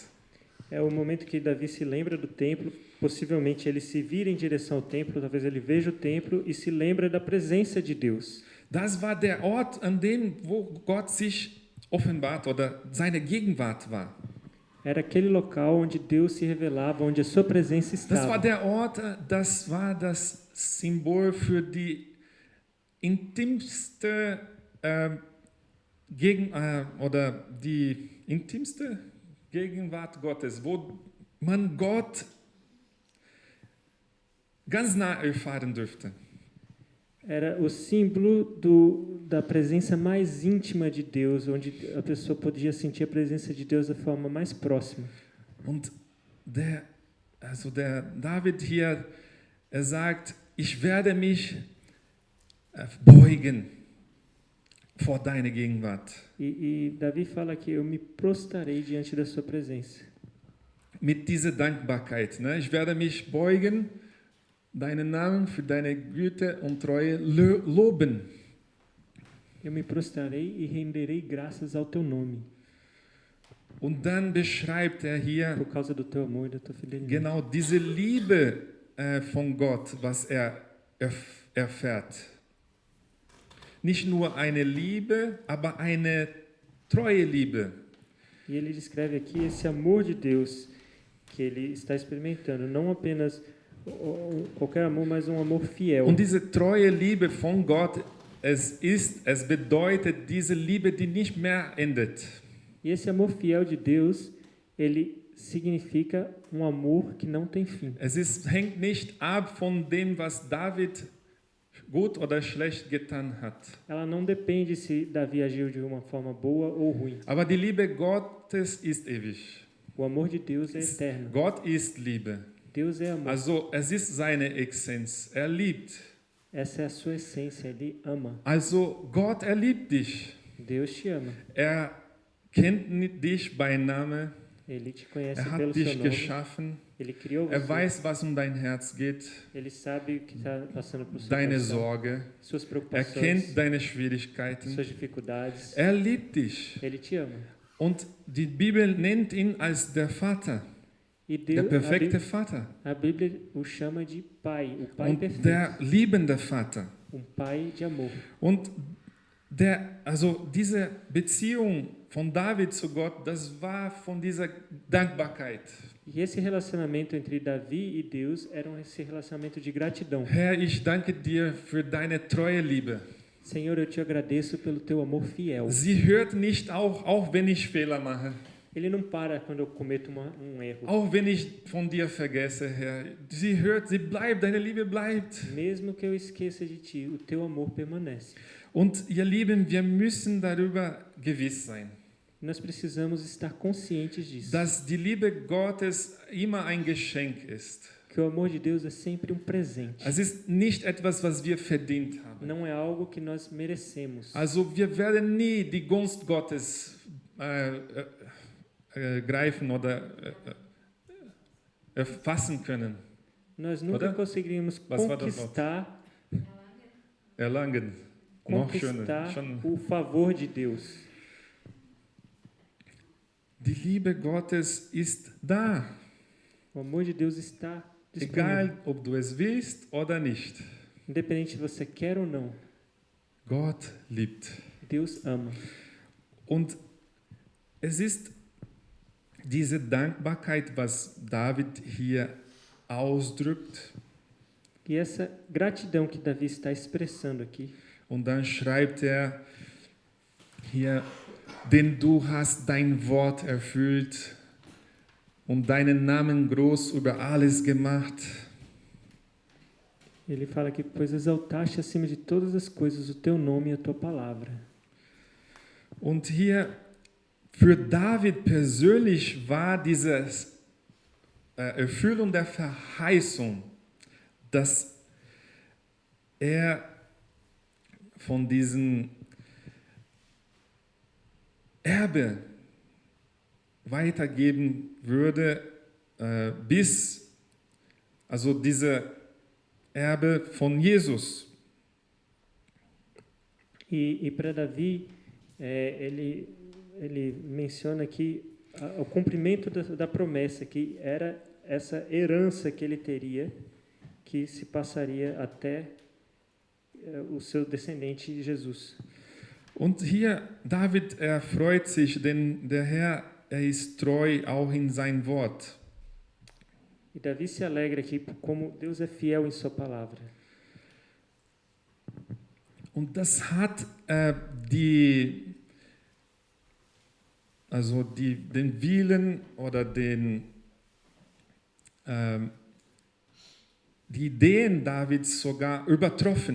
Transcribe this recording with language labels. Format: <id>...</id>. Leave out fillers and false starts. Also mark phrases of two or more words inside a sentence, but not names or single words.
<pt>É o momento que Davi se lembra do templo, possivelmente ele se vira em direção ao templo, talvez ele veja o templo e se lembra da presença de Deus.</pt> <de>Das war der Ort, an dem wo Gott sich offenbart oder seine Gegenwart war.</de> <pt>Era aquele local onde Deus se revelava, onde a sua presença</pt> <de>Das war</de> <pt>estava.</pt> <de>der Ort, das war das Symbol für die intimste oder die intimste Gegenwart Gottes, wo man Gott ganz nah erfahren dürfte.</de> <pt>Era o símbolo da presença mais íntima de Deus, onde a pessoa podia sentir a presença de Deus da forma mais próxima.</pt> <de>Und der David hier, er sagt, ich werde mich beugen vor deine Gegenwart.</de> <pt>E Davi fala que eu me prostrarei diante da sua presença.</pt> <de>Mit dieser Dankbarkeit. Ne? Ich werde mich beugen, deinen Namen für deine Güte und Treue loben.</de> <pt>Eu me prostrarei e renderei graças ao teu nome,</pt> <de>Und dann beschreibt er hier</de> <pt>por causa do teu amor e da tua fidelidade.</pt> <de>genau diese Liebe von Gott, was er erfährt. Nicht nur eine Liebe, aber eine treue Liebe.</de> <pt>E ele descreve aqui esse amor de Deus que ele está experimentando, não apenas qualquer amor, mas um amor fiel.</pt> <de>Und diese treue Liebe von Gott, es bedeutet diese Liebe, die nicht mehr endet.</de> <pt>E esse amor fiel de Deus, ele significa um amor que não tem fim.</pt> <de>Hängt nicht ab von dem, was David gut oder schlecht getan hat.</de> <pt>Ela não depende se Davi agiu de uma forma boa ou ruim.</pt> <de>Aber die Liebe Gottes ist ewig.</de> <pt>O amor de Deus é eterno.</pt> <de>Gott ist Liebe.</de> <pt>Deus é amor.</pt> <de>Also es ist seine Essenz. Er liebt.</de> <pt>Essa é a sua essência, ele ama.</pt> <de>Also Gott, er liebt dich.</de> <pt>Deus te ama.</pt> <de>Er kennt dich bei Namen.</de> <pt>Ele te conhece</pt> <de>Er</de> <pt>pelo</pt> <de>hat</de> <pt>seu</pt> <de>dich</de> <pt>nome.</pt> <de>geschaffen.</de> <pt>Ele criou</pt> <de>Er</de> <pt>você.</pt> <de>weiß, was um dein Herz geht,</de> <pt>Ele sabe o que está passando por seu</pt> <de>deine</de> <pt>coração,</pt> <de>Sorge.</de> <pt>suas</pt> <de>Er</de> <pt>preocupações,</pt> <de>kennt deine Schwierigkeiten.</de> <pt>suas dificuldades.</pt> <de>Er liebt dich.</de> <pt>Ele te ama.</pt> <de>Und die Bibel nennt ihn als der Vater,</de> <pt>E</pt> <de>der</de> <pt>Deus,</pt> <de>perfekte Vater</de> <pt>a Bíblia o chama de pai, o pai</pt> <de>und</de> <pt>perfeito,</pt> <de>der liebende Vater.</de> <pt>pai de amor.</pt> <de>Und also diese Beziehung von David zu Gott, das war von dieser Dankbarkeit.</de> <pt>E esse relacionamento entre Davi e Deus era esse relacionamento de gratidão.</pt> <de>Herr, ich danke dir für deine treue Liebe.</de> <pt>Senhor, eu te agradeço pelo teu amor fiel.</pt> <de>Sie hört nicht auf, auch wenn ich Fehler mache.</de> <pt>Ele não para quando eu cometo erro.</pt> <de>Auch wenn ich von dir vergesse, Herr. Sie hört, sie bleibt, deine Liebe bleibt.</de> <pt>Mesmo que eu esqueça de ti, o teu amor permanece.</pt> <de>Und ihr Lieben, wir müssen darüber gewiss sein,</de> <pt>Nós precisamos estar conscientes disso.</pt> <de>dass die Liebe Gottes immer ein Geschenk ist.</de> <pt>Que o amor de Deus é sempre presente.</pt> <de>Es ist nicht etwas, was wir verdient haben.</de> <pt>Não é algo que nós merecemos.</pt> <de>Also wir werden nie die Gunst Gottes greifen oder erfassen können,</de> <pt>Nós nunca</pt> <de>Oder?</de> <pt>conseguiríamos</pt> <de>Was war das Wort? erlangen. Noch schöner.</de> <pt>conquistar</pt> <de>Schon.</de> <pt>o favor de Deus.</pt> <de>Die Liebe Gottes ist da,</de> <pt>O amor de Deus está disponível.</pt> <de>egal ob du es willst oder nicht.</de> <pt>Independente se você quer ou não,</pt> <de>Gott liebt.</de> <pt>Deus ama.</pt> <de>Und es ist diese Dankbarkeit, was David hier ausdrückt.</de> <pt>E essa gratidão que Davi está expressando aqui,</pt> <de>Und dann schreibt er hier, denn du hast dein Wort erfüllt und deinen Namen groß über alles gemacht.</de> <pt>ele fala que pois exaltaste acima de todas as coisas o teu nome e a tua palavra.</pt> <de>Und hier für David persönlich war diese Erfüllung der Verheißung, dass er von diesem Erbe weitergeben würde, also diese Erbe von Jesus.</de> <pt>E para Davi, ele menciona aqui o cumprimento da promessa, que era essa herança que ele teria, que se passaria até o seu descendente Jesus.</pt> <de>Und hier, David, er freut sich, denn der Herr, er ist treu auch in sein Wort.</de> <pt>E Davi se alegra aqui como Deus é fiel em sua palavra.</pt> <de>Und das hat den Willen oder die Ideen Davids sogar übertroffen.</de>